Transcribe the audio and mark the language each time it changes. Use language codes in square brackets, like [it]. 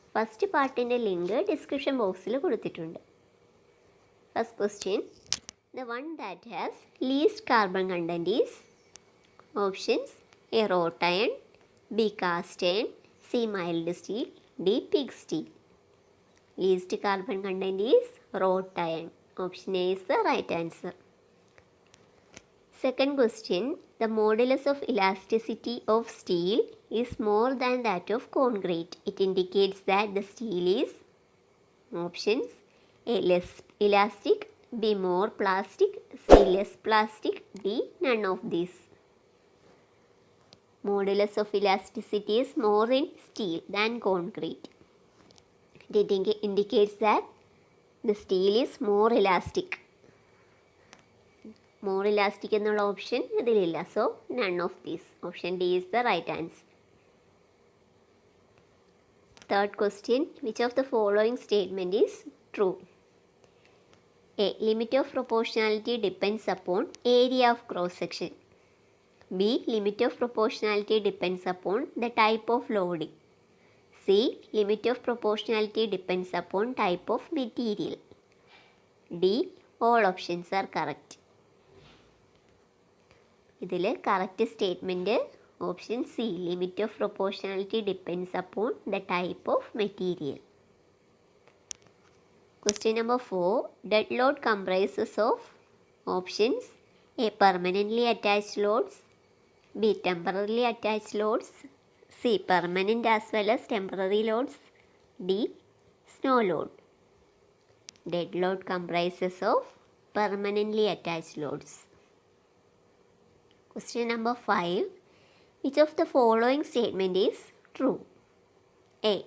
[ml] First പാർട്ടിൻ്റെ link description ബോക്സിൽ കൊടുത്തിട്ടുണ്ട്. [en] First question, the one that has least carbon content is Options: A wrought iron, B cast iron, C mild steel, D pig steel. Least carbon content is wrought iron. Option A is the right answer. Second question, the modulus of elasticity of steel is more than that of concrete. It indicates that the steel is options: A less elastic, B more plastic, C less plastic, D none of these. Modulus of elasticity is more in steel than concrete. It indicates that the steel is more elastic. [ml] More elastic എന്നുള്ള option ഇതിലില്ല. [en] So none of these. Option D is the right answer. Third question, which of the following statement is true? A. Limit of proportionality depends upon area of cross section. B. Limit of proportionality depends upon the type of loading. C. Limit of proportionality depends upon type of material. D. All options are correct. [ml] ഇതിൽ [en] Correct statement option C, limit of proportionality depends upon the type of material. Question number 4, dead load comprises of options: A permanently attached loads, B. Temporarily attached loads, C. Permanent as well as temporary loads, D. Snow load. Dead load comprises of permanently attached loads. Question number 5, which of the following statement is true? A.